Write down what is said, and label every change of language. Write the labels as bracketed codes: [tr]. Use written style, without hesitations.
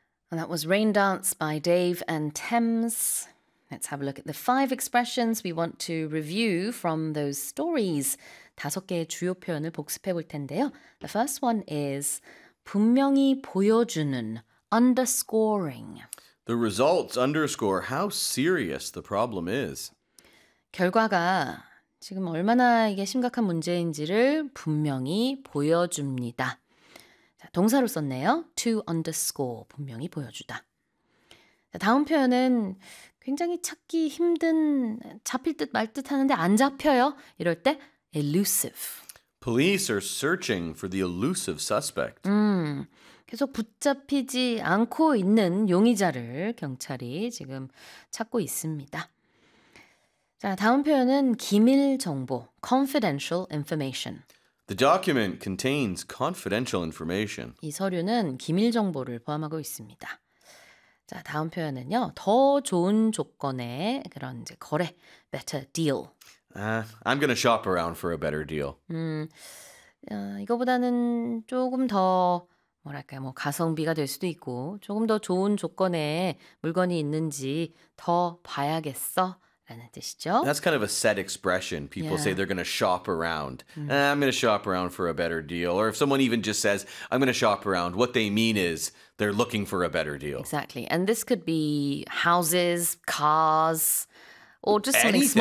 [en] And that was Rain Dance by Dave and Thames. Let's have a look at the five expressions we want to review from those stories. [ko] 다섯 개의 주요 표현을 복습해 볼 텐데요. [en] The first one is [ko] 분명히 보여주는, [en] underscoring. The results underscore how serious the problem is. [ko] 결과가 지금 얼마나 이게 심각한 문제인지를 분명히 보여줍니다. 자, 동사로 썼네요. [en] To underscore, [ko] 분명히 보여주다. 자, 다음 표현은 굉장히 찾기 힘든, 잡힐 듯 말 듯 하는데 안 잡혀요. 이럴 때 elusive. [en] Police are searching for the elusive suspect. [ko] 계속 붙잡히지 않고 있는 용의자를 경찰이 지금 찾고 있습니다. 자, 다음 표현은 기밀 정보, [en] confidential information. The document contains confidential information. [ko] 이 서류는 기밀 정보를 포함하고 있습니다. 자, 다음 표현은요. 더 좋은 조건의 그런 이제 거래, [en] better deal. I'm going to shop around for a better deal. [ko] 이거보다는 조금 더 뭐랄까요? 뭐 가성비가 될 수도 있고 조금 더 좋은 조건의 물건이 있는지 더 봐야겠어. 라는 뜻이죠. [en] That's kind of a set expression. People say they're going to shop around. I'm going to shop around for a better deal. Or if someone even just says, I'm going to shop around, what they mean is they're looking for a better deal. Exactly. And this could be houses, cars, or just something Anything.